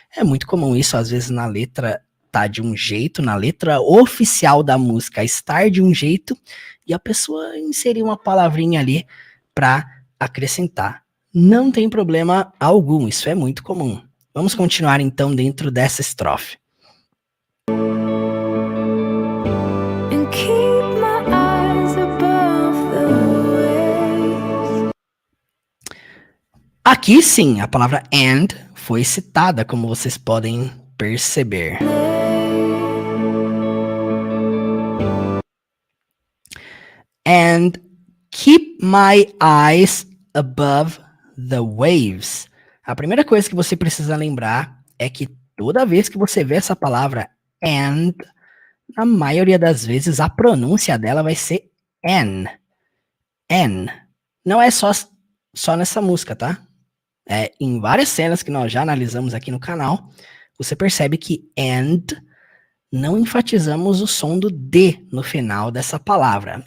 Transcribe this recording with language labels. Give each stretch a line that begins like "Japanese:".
Portuguese: É muito comum isso, às vezes na letra tá de um jeito, na letra oficial da música estar de um jeito, e a pessoa inserir uma palavrinha ali para acrescentar. Não tem problema algum, isso é muito comum. Vamos continuar então dentro dessa estrofe.
English: And keep my eyes above the waves.
Portuguese: Aqui sim, a palavra and foi citada, como vocês podem perceber.
English: And keep my eyes above the waves.
Portuguese: A primeira coisa que você precisa lembrar é que toda vez que você vê essa palavra and, na maioria das vezes a pronúncia dela vai ser n. N. Não é só nessa música, tá? Em várias cenas que nós já analisamos aqui no canal, você percebe que and não enfatizamos o som do D no final dessa palavra.